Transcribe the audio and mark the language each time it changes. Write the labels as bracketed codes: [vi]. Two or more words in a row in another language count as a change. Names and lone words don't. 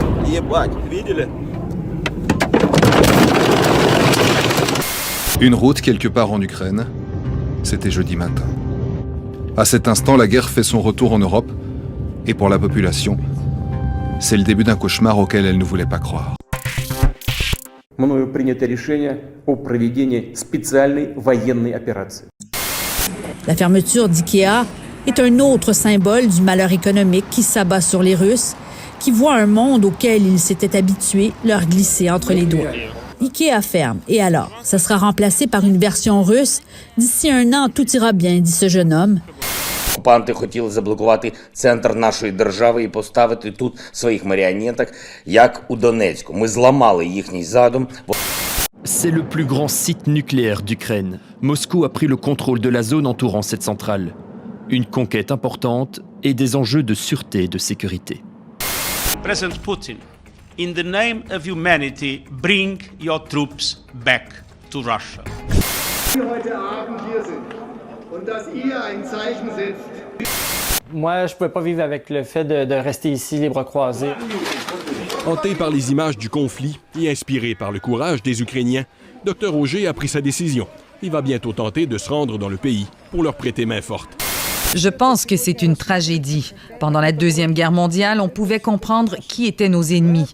[ru] Ебать, видели? [fr] Une route quelque part en Ukraine, c'était jeudi matin. À cet instant, la guerre fait son retour en Europe, et pour la population, c'est le début d'un cauchemar auquel elle ne voulait pas croire. [ru] Мною принято решение о проведении специальной военной операции. [fr] La fermeture d'IKEA est un autre symbole du malheur économique qui s'abat sur les Russes, qui voient un monde auquel ils s'étaient habitués leur glisser entre les doigts. IKEA ferme, et alors, ça sera remplacé par une version russe. D'ici 1 an, tout ira bien, dit ce jeune homme. [uk] Окупанти хотіли заблокувати центр нашої держави і поставити тут своїх маріонеток, як у Донецьку. Ми зламали їхній задум. [fr] C'est le plus grand site nucléaire d'Ukraine. Moscou a pris le contrôle de la zone entourant cette centrale. Une conquête importante et des enjeux de sûreté et de sécurité. [en] President Putin, in the name of humanity, bring your troops back to Russia. [de] Heute Abend hier sind und dass ihr ein Zeichen setzt. [fr] Moi, je ne pouvais pas vivre avec le fait de rester ici, les bras croisés. Hanté par les images du conflit et inspiré par le courage des Ukrainiens, Dr Auger a pris sa décision. Il va bientôt tenter de se rendre dans le pays pour leur prêter main forte. Je pense que c'est une tragédie. Pendant la Deuxième Guerre mondiale, on pouvait comprendre qui étaient nos ennemis.